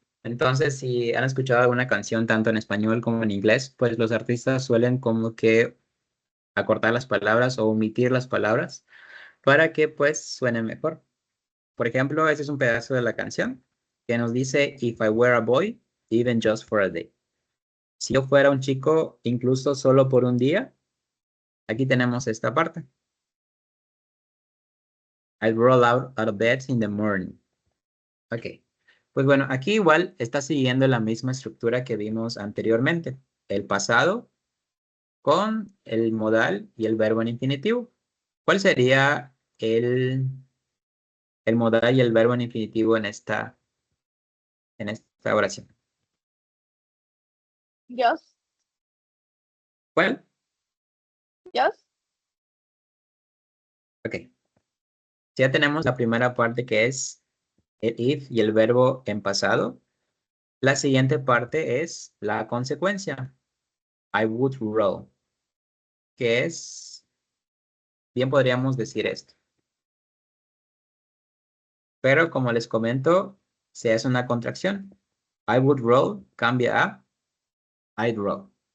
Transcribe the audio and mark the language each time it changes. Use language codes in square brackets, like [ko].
[es] Entonces, si han escuchado alguna canción tanto en español como en inglés, pues los artistas suelen como que acortar las palabras o omitir las palabras para que pues suene mejor. Por ejemplo, este es un pedazo de la canción que nos dice, [en] If I were a boy, even just for a day. [es] Si yo fuera un chico, incluso solo por un día, aquí tenemos esta parte. [en] I roll out of bed in the morning. Ok. [es] Pues bueno, aquí igual está siguiendo la misma estructura que vimos anteriormente. El pasado con el modal y el verbo en infinitivo. ¿Cuál sería el modal y el verbo en infinitivo en esta oración? [en] Just. [es] ¿Cuál? [en] Just. Ok. [es] Ya tenemos la primera parte que es el if y el verbo en pasado. La siguiente parte es la consecuencia. [en] I would roll. [es] Que es, bien podríamos decir esto. Pero como les comento, se hace una contracción. [en] I would roll [es] cambia a [en] I'd roll.